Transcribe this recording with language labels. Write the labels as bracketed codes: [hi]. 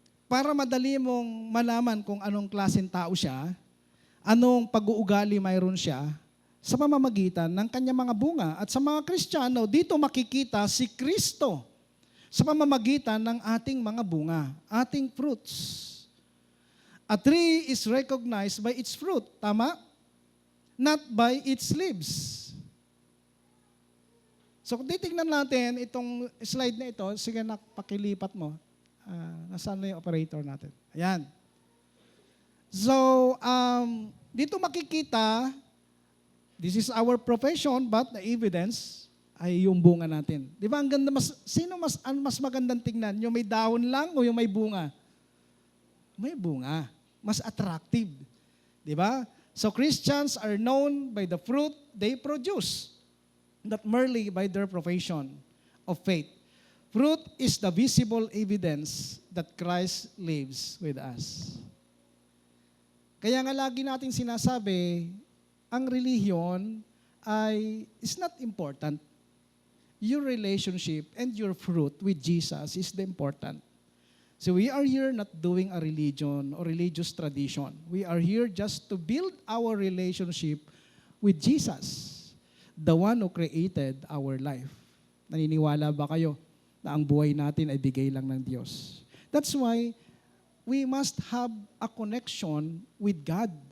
[tl] Para madali mong malaman kung anong klaseng tao siya, anong pag-uugali mayroon siya, sa pamamagitan ng kanyang mga bunga. At sa mga Kristiyano, dito makikita si Kristo sa pamamagitan ng ating mga bunga, ating fruits. [en] A tree is recognized by its fruit. [tl] Tama? [en] Not by its leaves. [tl] So kung titignan natin itong slide na ito, sige na, pakilipat mo. Nasaan na yung operator natin? Ayan. So, dito makikita, [en] this is our profession, but the evidence [tl] ay yung bunga natin. Di ba? Ang ganda, sino mas magandang tingnan? Yung may dahon lang o yung may bunga? May bunga. Mas attractive. Di ba? [en] So Christians are known by the fruit they produce, not merely by their profession of faith. Fruit is the visible evidence that Christ lives with us. [tl] Kaya nga lagi natin sinasabi, ang relihiyon [en] is not important. Your relationship and your fruit with Jesus is the important. So we are here not doing a religion or religious tradition. We are here just to build our relationship with Jesus, the one who created our life. [tl] Naniniwala ba kayo na ang buhay natin ay bigay lang ng Diyos? [en] That's why we must have a connection with God.